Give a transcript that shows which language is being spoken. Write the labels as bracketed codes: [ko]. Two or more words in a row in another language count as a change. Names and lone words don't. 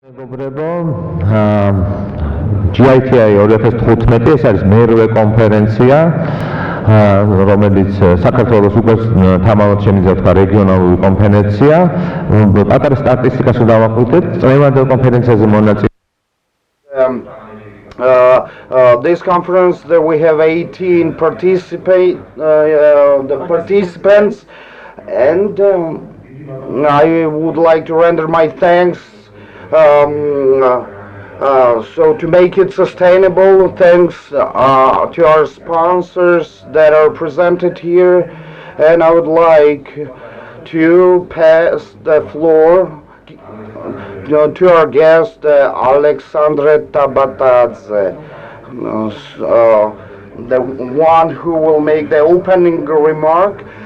[ka] მეგობრებო, GITI 2015 ეს არის მერვე კონფერენცია, რომელიც საქართველოს უკვე თამამად შემიძლია თქვა რეგიონალური კონფერენცია. პატარა სტატისტიკას დავაყრდით, წლევანდელ კონფერენციაზე მონაწილე [en] This conference that we have 18 participants, and I would like to render my thanks. So to make it sustainable, thanks to our sponsors that are presented here, and I would like to pass the floor to our guest, Alexandre Tabatadze, the one who will make the opening remark.